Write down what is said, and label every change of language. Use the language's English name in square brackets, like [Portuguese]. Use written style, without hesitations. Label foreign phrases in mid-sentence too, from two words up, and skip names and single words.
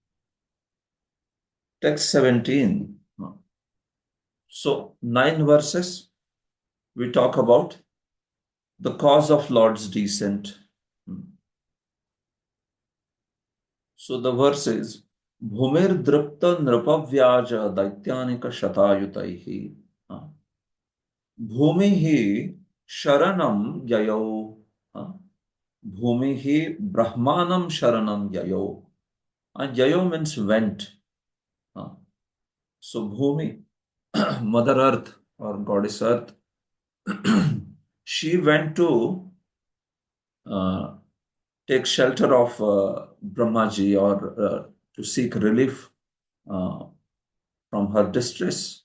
[English] Text 17. So, 9 verses, we talk about the cause of Lord's descent. So, the verse is, [Sanskrit] Bhumir dripta nrapavyaja daityanika shatayutaihi. Bhumihi sharanam yayau. Bhumihi brahmanam sharanam yayau. [English] And yayo means went. So Bhumi, Mother Earth or Goddess Earth, she went to take shelter of Brahmaji, or to seek relief from her distress.